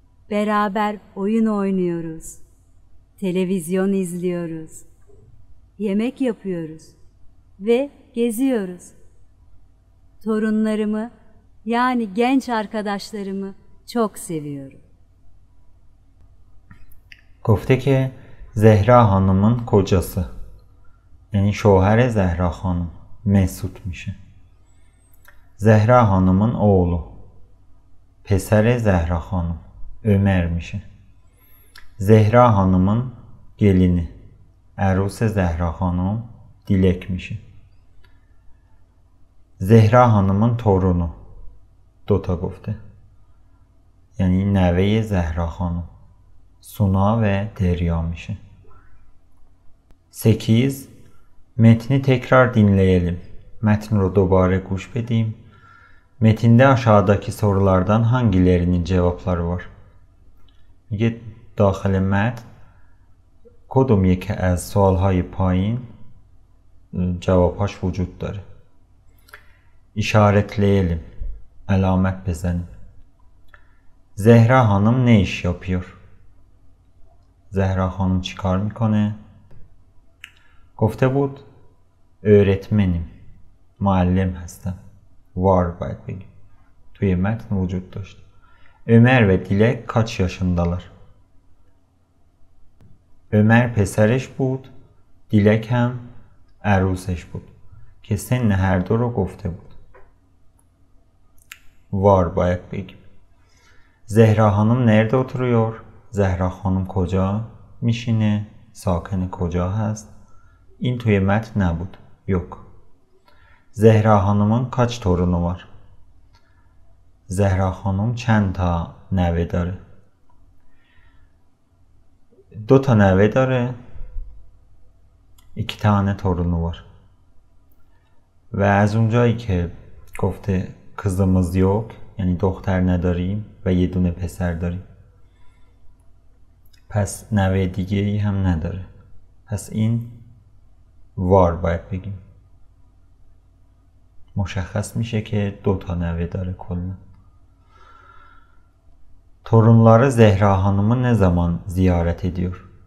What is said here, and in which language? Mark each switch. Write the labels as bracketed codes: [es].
[tr] Beraber oyun oynuyoruz. Televizyon izliyoruz. Yemek yapıyoruz ve geziyoruz. Torunlarımı yani genç arkadaşlarımı çok seviyorum. [fa] گفته که زهرا [tr] Hanım'ın kocası. Yani şoher Zehra Hanım Mesut میشه. Zehra Hanım'ın oğlu. Pesere Zehra Hanım Ömer میشه. Zehra Hanım'ın gelini. [fa] Eruse Zehra Hanım Dilek میشه. [tr] Zehra Hanım'ın torunu. Dota گفته. [fa] یعنی نوه زهرا خانم سونا ve Derya میشه. 8. [tr] Metni tekrar dinleyelim. [fa] Metni رو دوباره گوش بدیم. [tr] Metinde aşağıdaki sorulardan hangilerinin cevapları var? [fa] میگه داخل متن کدوم یکی از سوالهای پایین جوابهاش وجود داره؟ [tr] İşaretleyelim. Alamet bezelim. Zehra Hanım ne iş yapıyor? [fa] Zehra Hanım چیکار میکنه؟ گفته بود [tr] öğretmenim. [fa] معلم هستم. Var باید بگیم. توی متن وجود داشت. [tr] Ömer ve Dilek kaç yaşındalar? [fa] Ömer پسرش بود. Dilek هم عروسش بود. که سن هر دو رو گفته بود. Var باید بگیم. [tr] Zehra Hanım nerede oturuyor? [fa] Zehra Hanım کجا میشینه؟ ساکن کجا هست؟ این توی متن نبود. [tr] yok. Zehra Hanım'ın kaç torunu var? [fa] Zehra Hanım چند تا نوه داره؟ 2 تا نوه داره. [tr] 2 tane torunu var. [fa] و از اونجایی که گفته [tr] kızımız yok [fa] یعنی دختر نداریم و یه دونه پسر داریم پس نوه دیگه ای هم نداره پس این وار باید بگیم مشخص میشه که 2 تا نوه داره کلا [tr] torunları Zehra Hanım'ı ne zaman ziyaret ediyor?